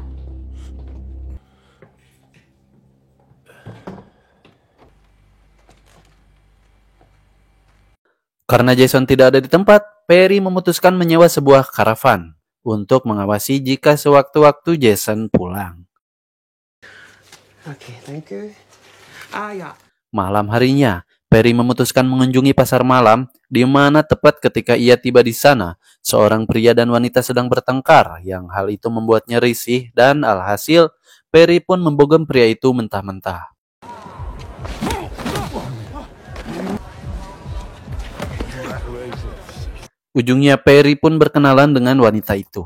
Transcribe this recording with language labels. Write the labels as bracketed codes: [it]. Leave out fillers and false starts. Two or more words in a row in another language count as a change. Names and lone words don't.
[id] Karena Jason tidak ada di tempat, Perry memutuskan menyewa sebuah karavan untuk mengawasi jika sewaktu-waktu Jason pulang. [nl] Oké, dank u. Ah ja. [id] Malam harinya, Perry memutuskan mengunjungi pasar malam, di mana tepat ketika ia tiba di sana, seorang pria dan wanita sedang bertengkar, yang hal itu membuatnya risih dan alhasil, Perry pun membogem pria itu mentah-mentah. Ujungnya Perry pun berkenalan dengan wanita itu.